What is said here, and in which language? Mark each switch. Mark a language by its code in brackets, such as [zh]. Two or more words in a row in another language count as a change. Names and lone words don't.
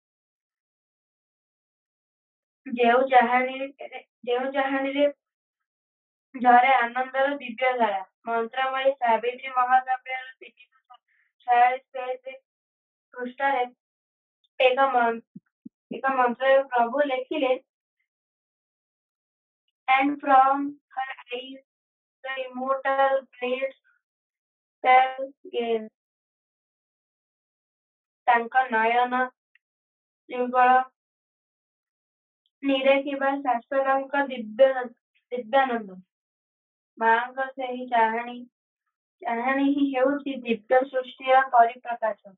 [or] ଯେଉଁ ଚାହାଣୀରେ ଝରେ ଆନନ୍ଦର ଦିବ୍ୟ ଧାରା ମନ୍ତ୍ରମୟୀ ସାବିତ୍ରୀ ମହାକାବ୍ୟର 346 ପୃଷ୍ଠାରେ ଏକ ମନ୍ତ୍ର ପ୍ରଭୁ ଲେଖିଲେ [en] and from her eyes the immortal blades shall gaze [or] ତାଙ୍କ ନୟନ ଯୁଗଳ ନିରେଖିବା ଶାଶ୍ୱତଙ୍କ ଦିବ୍ୟାନନ୍ଦ। ମାଙ୍କ ସେହି ଚାହାଣୀ ହିଁ ହେଉଛି ଦିବ୍ୟ ସୃଷ୍ଟିର ପରିପ୍ରକାଶ।